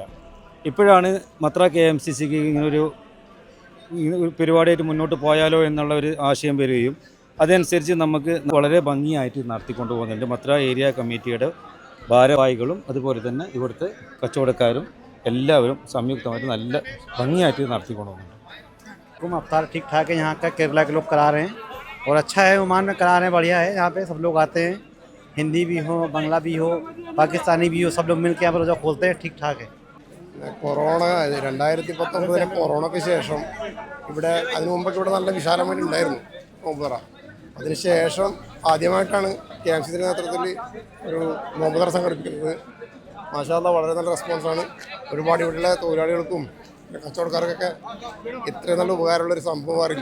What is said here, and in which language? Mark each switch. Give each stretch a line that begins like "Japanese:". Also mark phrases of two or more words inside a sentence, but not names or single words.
Malayalam: ഇപ്പോഴാണ് മത്ര KMCCക്ക് ഇങ്ങനൊരു പരിപാടിയായിട്ട് മുന്നോട്ട് പോയാലോ എന്നുള്ള ഒരു ആശയം വരികയും അതനുസരിച്ച് നമുക്ക് വളരെ ഭംഗിയായിട്ട് നടത്തിക്കൊണ്ടു പോകുന്നുണ്ട്. മത്ര ഏരിയ കമ്മിറ്റിയുടെ ഭാരവാഹികളും അതുപോലെ തന്നെ ഇവിടുത്തെ കച്ചവടക്കാരും എല്ലാവരും സംയുക്തമായിട്ട് നല്ല ഭംഗിയായിട്ട് നടത്തിക്കൊണ്ടു പോകുന്നുണ്ട്.
Hindi: अफ्तार ठीक ठाक है, यहाँ का केरला के लोग करा रहे हैं और अच्छा है, ओमान में करा रहे हैं, बढ़िया है. यहाँ पे सब लोग आते हैं, हिंदी भी हो, बंगला भी हो, पाकिस्तानी भी हो, सब लोग मिल के यहाँ पर रोज़ा खोलते हैं. ठीक ठाक है.
Malayalam: കൊറോണ 2019 കൊറോണയ്ക്ക് ശേഷം ഇവിടെ അതിനു മുമ്പൊക്കെ ഇവിടെ നല്ല വിശാലമായിട്ട് ഉണ്ടായിരുന്നു നോമ്പുതറ. അതിനുശേഷം ആദ്യമായിട്ടാണ് KMCCയുടെ നേതൃത്വത്തിൽ ഒരു നോമ്പുതറ സംഘടിപ്പിക്കുന്നത്.
Arabic: ما شاء الله
Malayalam: വളരെ നല്ല റെസ്പോൺസാണ്. ഒരുപാട് ഇവിടെയുള്ള തൊഴിലാളികൾക്കും കച്ചവടക്കാർക്കൊക്കെ ഇത്രയും നല്ല ഉപകാരമുള്ളൊരു സംഭവം അറിയില്ല.